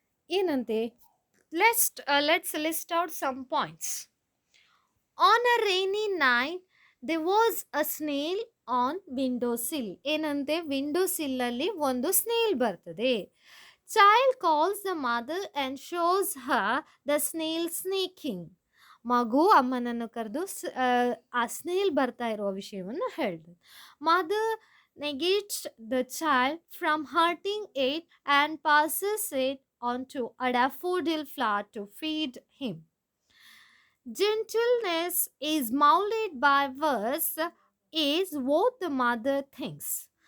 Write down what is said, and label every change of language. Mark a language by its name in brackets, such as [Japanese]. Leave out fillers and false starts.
[Kannada] ಏನಂತೆ, [English] let's list out some points. On a rainy night there was a snail on window sill. [Kannada] ಏನಂತೆ, window ಸಿಲ್ಲಲ್ಲಿ ಒಂದು snail ಬರ್ತದೆ. [English] Child calls the mother and shows her the snail sneaking. [Kannada] ಮಗು ಅಮ್ಮನನ್ನು ಕರೆದು ಆ snail ಬರ್ತಾ ಇರುವ ವಿಷಯವನ್ನು ಹೇಳಿದೆ. [English] Mother negates the child from hurting it and passes it on to a daffodil flower to feed him. Gentleness is molded by words is what the mother thinks.